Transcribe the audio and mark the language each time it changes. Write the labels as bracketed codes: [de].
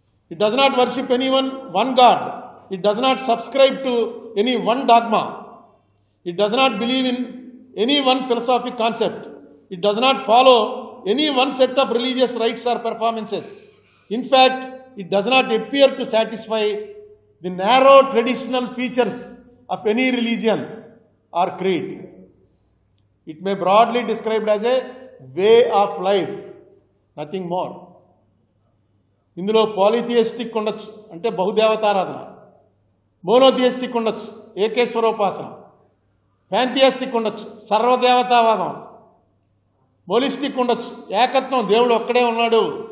[en] It does not worship any one god. It does not subscribe to any one dogma. It does not believe in any one philosophic concept. It does not follow any one set of religious rites or performances. In fact it does not appear to satisfy the narrow traditional features of any religion or creed. It may broadly described as a way of life, nothing more. [te] ఇందులో పాలిథియిస్టిక్ ఉండొచ్చు, అంటే బహుదేవతారాధన. Monotheistic ఉండొచ్చు, ఏకేశ్వరోపాసన. ప్యాంథియిస్టిక్ ఉండొచ్చు, సర్వదేవతావాదం. మోలిస్టిక్ ఉండొచ్చు, ఏకత్వం, దేవుడు ఒక్కడే ఉన్నాడు.